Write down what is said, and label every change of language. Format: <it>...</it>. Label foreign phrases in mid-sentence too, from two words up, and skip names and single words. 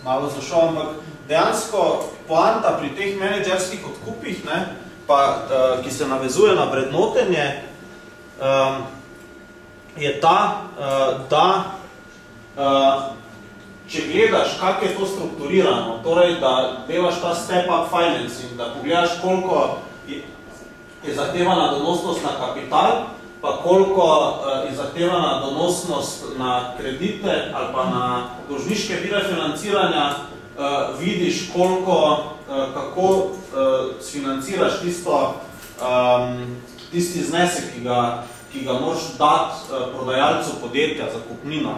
<sl>malo zašel, ampak dejansko poanta pri teh menedžerskih odkupih, ki se navezuje na vrednotenje, je ta, da če gledaš, kako je to strukturirano, torej, da delaš ta step-up financing, da pogledaš, koliko je zahtevana donosnost na kapital, pa koliko je zahtevana donosnost na kredite ali pa na dolžniške vire financiranja, vidiš, kako sfinanciraš tisti znesek, ki ga moraš dati prodajalcu podjetja za kupnino.</sl>